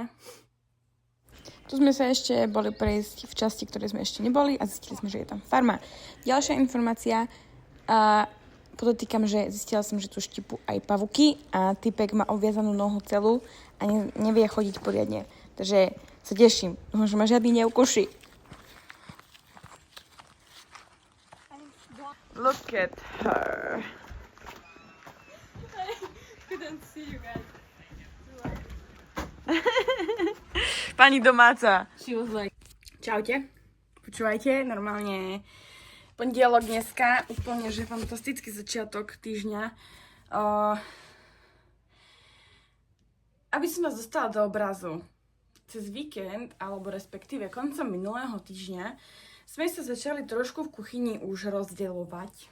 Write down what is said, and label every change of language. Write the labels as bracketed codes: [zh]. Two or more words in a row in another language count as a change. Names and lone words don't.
[sk] Tu sme sa ešte boli prejsť v časti, ktoré sme ešte neboli a zistili sme, že je tam farma. Ďalšia informácia, podotýkam, že zistila som, že tu štípu aj pavuky a typek má obviazanú nohu celú a nevie chodiť poriadne. Takže sa teším, že ma žiadny neukuší. [en] Look at her. I couldn't see you guys. [sk] Pani domáca. [en] She was like... [sk] Čaute. Počúvajte, normálne pondelok dneska, úplne, že fantastický začiatok týždňa. Aby som vás dostala do obrazu, cez víkend, alebo respektíve koncom minulého týždňa, sme sa začali trošku v kuchyni už rozdeľovať.